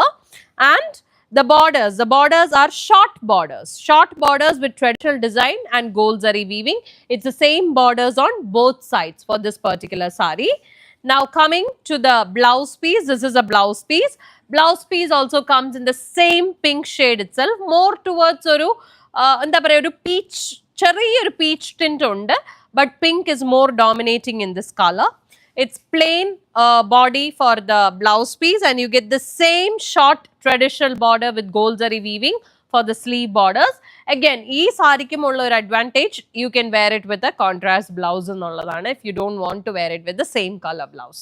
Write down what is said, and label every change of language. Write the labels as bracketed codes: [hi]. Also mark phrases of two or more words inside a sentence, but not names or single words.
[en] And the borders are short borders with traditional design and gold zari weaving. It's the same borders on both sides for this particular sari. Now coming to the blouse piece, this is a blouse piece. Blouse piece also comes in the same pink shade itself, more towards [ml] ഒരു എന്താ പറയു ഒരു [en] peach, [ml] ചെറിയൊരു peach tint ഉണ്ട്, [en] but pink is more dominating in this color. It's plain body for the blouse piece, and you get the same short traditional border with gold zari weaving for the sleeve borders. Again, [ml] ഈ ശരിക്കും ഉള്ള ഒരു [en] advantage, you can wear it with a contrast blouse ennulladana if you don't want to wear it with the same color blouse.